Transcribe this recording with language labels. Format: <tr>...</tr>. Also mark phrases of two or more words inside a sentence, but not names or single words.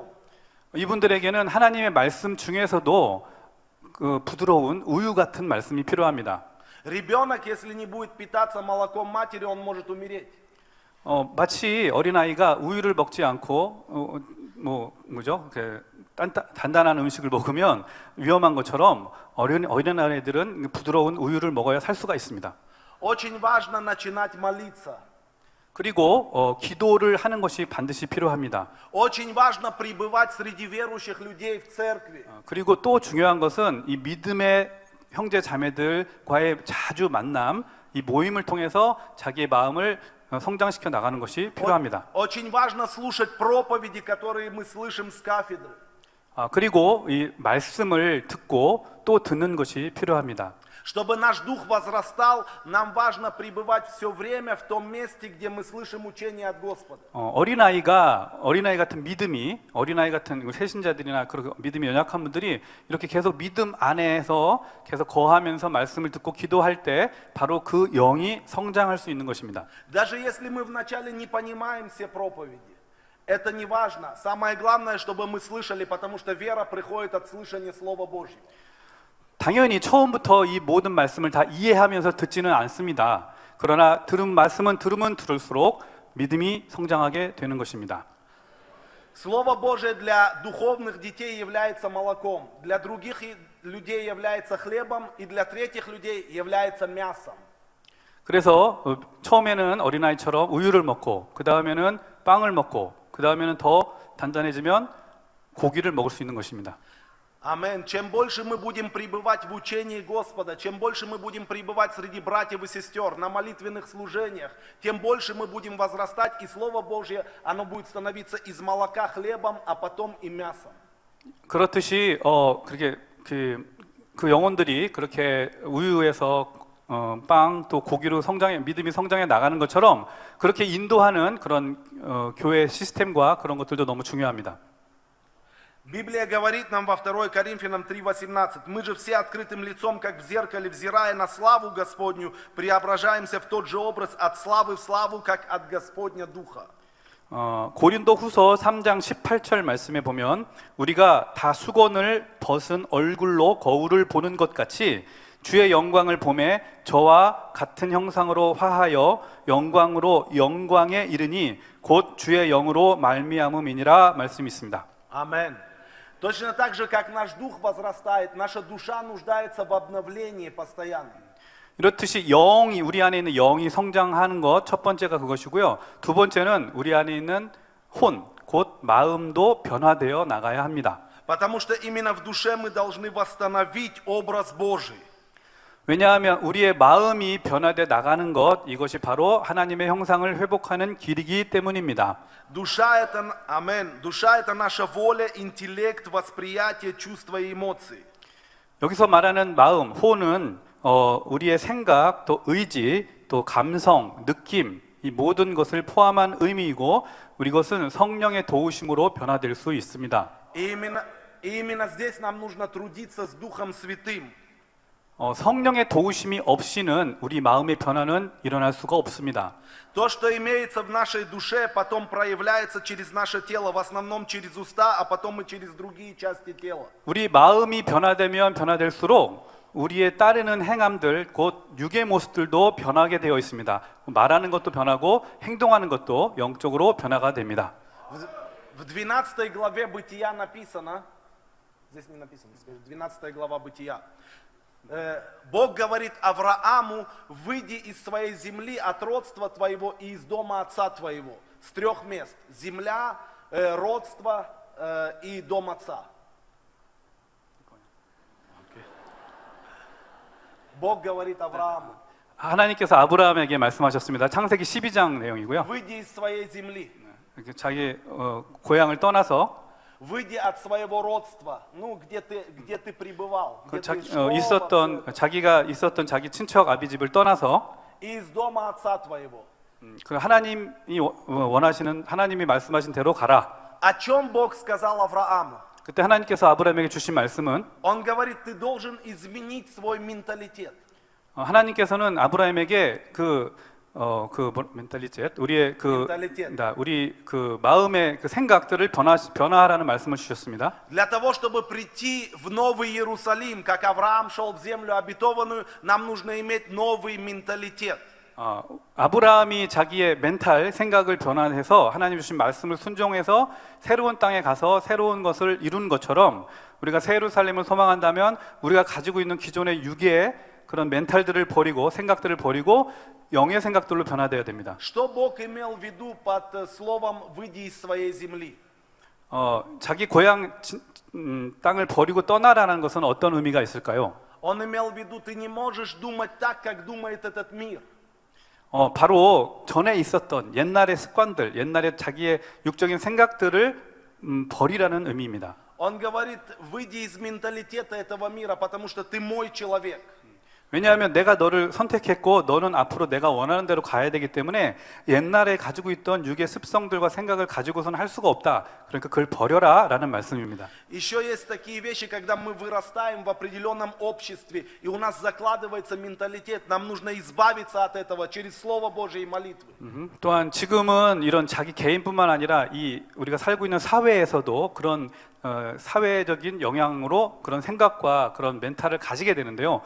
<ko>이분들에게는 하나님의 말씀 중에서도 그 부드러운 우유 같은 말씀이 필요합니다.</ko> <ru>Ребенок, если не будет питаться молоком матери, он может умереть.</ru> <ko>마치 어린아이가 우유를 먹지 않고 단단한 음식을 먹으면 위험한 것처럼 어린아이들은 부드러운 우유를 먹어야 살 수가 있습니다.</ko> <ru>Очень важно начинать молиться.</ru> <ko>그리고 기도를 하는 것이 반드시 필요합니다.</ko> <ru>Очень важно пребывать среди верующих людей в церкви.</ru> <ko>그리고 또 중요한 것은 이 믿음의 형제 자매들과의 자주 만남, 이 모임을 통해서 자기의 마음을 성장시켜 나가는 것이 필요합니다.</ko> <ru>Очень важно слушать проповеди, которые мы слышим с кафедры.</ru> <ko>그리고 이 말씀을 듣고 또 듣는 것이 필요합니다.</ko> <ru>Чтобы наш дух возрастал, нам важно пребывать все время в том месте, где мы слышим учение от Господа.</ru> <ko>어린아이 같은 믿음이, 어린아이 같은 새신자들이나 그런 믿음이 연약한 분들이 이렇게 계속 믿음 안에서 계속 거하면서 말씀을 듣고 기도할 때 바로 그 영이 성장할 수 있는 것입니다.</ko> <ru>Даже если мы вначале не понимаем все проповеди, это не важно. Самое главное, чтобы мы слышали, потому что вера приходит от слышания Слова Божьего.</ru> <ko>당연히 처음부터 이 모든 말씀을 다 이해하면서 듣지는 않습니다. 그러나 말씀은 들으면 들을수록 믿음이 성장하게 되는 것입니다.</ko> <ru>Слово Божие для духовных детей является молоком, для других людей является хлебом, и для третьих людей является мясом.</ru> <ko>그래서 처음에는 어린아이처럼 우유를 먹고 그 다음에는 빵을 먹고 그 다음에는 더 단단해지면 고기를 먹을 수 있는 것입니다.</ko> <ru>Аминь. Чем больше мы будем пребывать в учении Господа, чем больше мы будем пребывать среди братьев и сестер на молитвенных служениях, тем больше мы будем возрастать, и Слово Божье, оно будет становиться из молока хлебом, а потом и мясом.</ru> <ko>그렇듯이 그렇게 그 영혼들이 그렇게 우유에서 빵 또 고기로 믿음이 성장해 나가는 것처럼 그렇게 인도하는 그런 교회 시스템과 그런 것들도 너무 중요합니다.</ko> <ru>Библия говорит нам во 2 Коринфянам 3:18: мы же все открытым лицом, как в зеркале, взирая на славу Господню, преображаемся в тот же образ от славы в славу, как от Господня Духа.</ru> <ko>고린도 후서 3장 18절 말씀에 보면 우리가 다 수건을 벗은 얼굴로 거울을 보는 것 같이 주의 영광을 보매 저와 같은 형상으로 화하여 영광으로 영광에 이르니 곧 주의 영으로 말미암음이니라 말씀이 있습니다.</ko> <ru>Аминь. Точно так же, как наш дух возрастает, наша душа нуждается в обновлении постоянно.</ru> <ko>이렇듯이 우리 안에 있는 영이 성장하는 것 첫 번째가 그것이고요. 두 번째는 우리 안에 있는 곧 마음도 변화되어 나가야 합니다.</ko> <ru>Потому что именно в душе мы должны восстановить образ Божий.</ru> <ko>왜냐하면 우리의 마음이 변화돼 나가는 것, 이것이 바로 하나님의 형상을 회복하는 길이기 때문입니다.</ko> <ru>Душа это, амен, душа это наша воля, интеллект, восприятие, чувства и эмоции.</ru> <ko>여기서 말하는 마음, 호는 우리의 생각, 또 의지, 또 감성, 느낌, 이 모든 것을 포함한 의미이고 우리 것은 성령의 도우심으로 변화될 수 있습니다.</ko> <ru>И именно здесь нам нужно трудиться с Духом Святым.</ru> <ko>성령의 도우심이 없이는 우리 마음의 변화는 일어날 수가 없습니다.</ko> <ru>То, что имеется в нашей душе, потом проявляется через наше тело, в основном через уста, а потом и через другие части тела.</ru> <ko>우리 마음이 변화되면 변화될수록 우리의 따르는 행함들, 곧 육의 모습들도 변하게 되어 있습니다. 말하는 것도 변하고 행동하는 것도 영적으로 변화가 됩니다.</ko> <ru>В 12 главе Бытия написано, здесь не написано, 12 глава Бытия, Бог говорит Аврааму: выйди из своей земли, от родства твоего и из дома отца твоего. С 3 мест: земля, родство и дом отца. Бог говорит Аврааму:</ru> <ko>하나님께서 아브라함에게 말씀하셨습니다. 창세기 12장 내용이고요.</ko> <ru>выйди из своей земли,</ru> <ko>자기 고향을 떠나서</ko> <ru>выйди от своего родства, ну где ты пребывал, где ты</ru> <ko>자기가 있었던 자기 친척 아비 집을 떠나서</ko> <ru>и из дома отца твоего.</ru> <ko>그 하나님이 원하시는 하나님이 말씀하신 대로 가라.</ko> <ru>О чем Бог сказал Аврааму?</ru> <ko>그때 하나님께서 아브라함에게 주신 말씀은</ko> <ru>Он говорит: ты должен изменить свой менталитет.</ru> <ko>하나님께서는 아브라함에게 멘탈리tet, 우리의 우리 마음의 그 생각들을 변화하라는 말씀을 주셨습니다.</ko> <ru>Для того, чтобы прийти в Новый Иерусалим, как Авраам шел в землю обетованную, нам нужно иметь новый менталитет.</ru> <ko>아브라함이 자기의 멘탈 생각을 변화해서 하나님 주신 말씀을 순종해서 새로운 땅에 가서 새로운 것을 이룬 것처럼 우리가 새 예루살렘을 소망한다면 우리가 가지고 있는 기존의 육의 그런 멘탈들을 버리고 생각들을 버리고 영의 생각들로 변화되어야 됩니다.</ko> <ru>Что Бог имел в виду под словом «выйди из своей земли»?</ru> <ko>자기 고향 땅을 버리고 떠나라는 것은 어떤 의미가 있을까요?</ko> <ru>Он имел в виду: ты не можешь думать так, как думает этот мир.</ru> <ko>바로 전에 있었던 옛날의 습관들, 옛날의 자기의 육적인 생각들을 버리라는 의미입니다.</ko> <ru>Он говорит: выйди из менталитета этого мира, потому что ты мой человек.</ru> <ko>왜냐하면 내가 너를 선택했고 너는 앞으로 내가 원하는 대로 가야 되기 때문에 옛날에 가지고 있던 육의 습성들과 생각을 가지고서는 할 수가 없다. 그러니까 그걸 버려라 라는 말씀입니다.</ko> <ru>Еще есть такие вещи, когда мы вырастаем в определенном обществе, и у нас закладывается менталитет, нам нужно избавиться от этого через Слово Божие и молитвы.</ru> <ko>또한 지금은 이런 자기 개인뿐만 아니라 우리가 살고 있는 사회에서도 그런 사회적인 영향으로 그런 생각과 그런 멘탈을 가지게 되는데요.</ko>